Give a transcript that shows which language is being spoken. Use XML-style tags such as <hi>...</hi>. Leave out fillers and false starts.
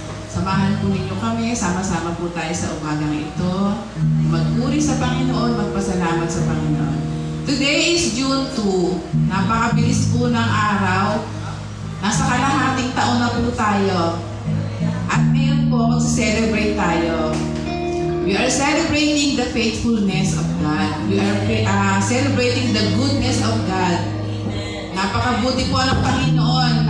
<tl>Samahan po ninyo kami, sama-sama po tayo sa umagang ito. Magpuri sa Panginoon, magpasalamat sa Panginoon.</tl> <en>Today is June 2.</en> <tl>Napakabilis po ng araw. Nasa kalahating taon na po tayo. At ngayon po, magsa-celebrate tayo.</tl> <en>We are celebrating the faithfulness of God. We are celebrating the goodness of God.</en> <tl>Napakabuti po ng Panginoon.</tl>